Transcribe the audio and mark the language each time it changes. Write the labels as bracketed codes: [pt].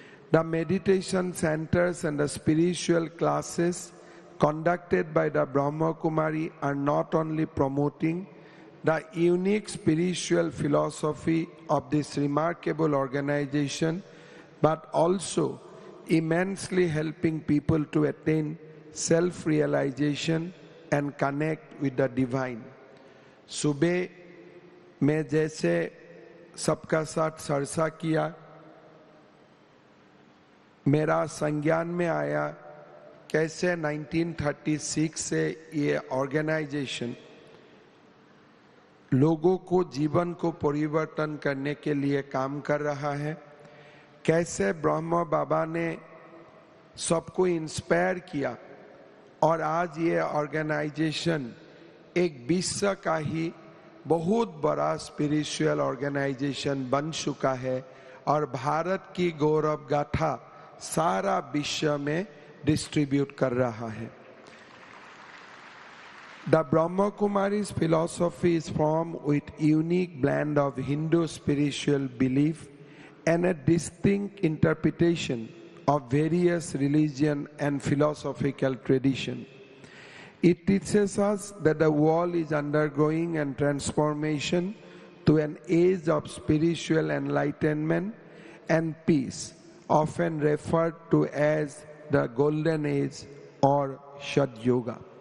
[en] The meditation centers and the spiritual classes conducted by the Brahma Kumari are not only promoting the unique spiritual philosophy of this remarkable organization, but also immensely helping people to attain self-realization and connect with the divine. [hi] सुबह में जैसे सबका साथ चर्चा किया, मेरा संज्ञान में आया कैसे 1936 से ये ऑर्गेनाइजेशन लोगों को जीवन को परिवर्तन करने के लिए काम कर रहा है, कैसे ब्रह्मा बाबा ने सबको इंस्पायर किया और आज ये ऑर्गेनाइजेशन एक विश्व का ही बहुत बड़ा स्पिरिचुअल ऑर्गेनाइजेशन बन चुका है और भारत की गौरव गाथा सारा विश्व में डिस्ट्रीब्यूट कर रहा है. [en] The Brahma Kumari's philosophy is formed with unique blend of Hindu spiritual belief and a distinct interpretation of various religion and philosophical tradition. It teaches us that the world is undergoing a transformation to an age of spiritual enlightenment and peace, often referred to as the Golden Age or Shat Yuga.